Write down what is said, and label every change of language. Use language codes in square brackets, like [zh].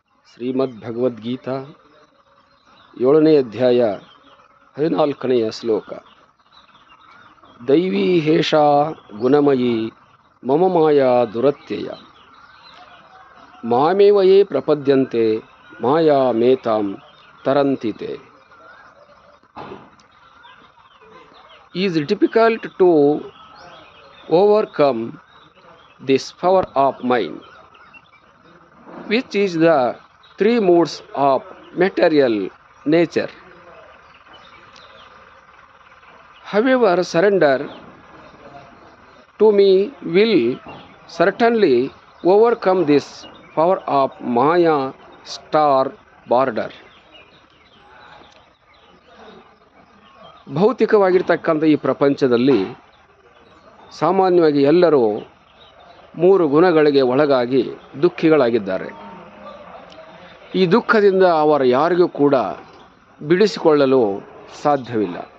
[kn] ಶ್ರೀಮದ್ಭಗವದ್ಗೀತಾ 7ನೇ ಅಧ್ಯಾಯ 14ನೆಯ ಶ್ಲೋಕ. [sa] ದೈವೀ ಹೇಷಾ ಗುಣಮಯೀ ಮಮ ಮಾಯಾ ದುರತ್ಯಯ ಮಾಮೇವ ಯೇ ಪ್ರಪದ್ಯಂತೆ ಮಾಯಾ ಮೇತಾಂ ತರಂತಿತೆ. [en] Is difficult to overcome this power of mind, which is the three moods of material nature. However, surrender to me will certainly overcome this power of Maya star border. [kn] ಭೌತಿಕವಾಗಿರ್ತಕ್ಕಂಥ ಈ ಪ್ರಪಂಚದಲ್ಲಿ ಸಾಮಾನ್ಯವಾಗಿ ಎಲ್ಲರೂ 3 ಗುಣಗಳಿಗೆ ಒಳಗಾಗಿ ದುಃಖಿಗಳಾಗಿದ್ದಾರೆ. ಈ ದುಃಖದಿಂದ ಅವರ ಯಾರಿಗೂ ಕೂಡ ಬಿಡಿಸಿಕೊಳ್ಳಲು ಸಾಧ್ಯವಿಲ್ಲ.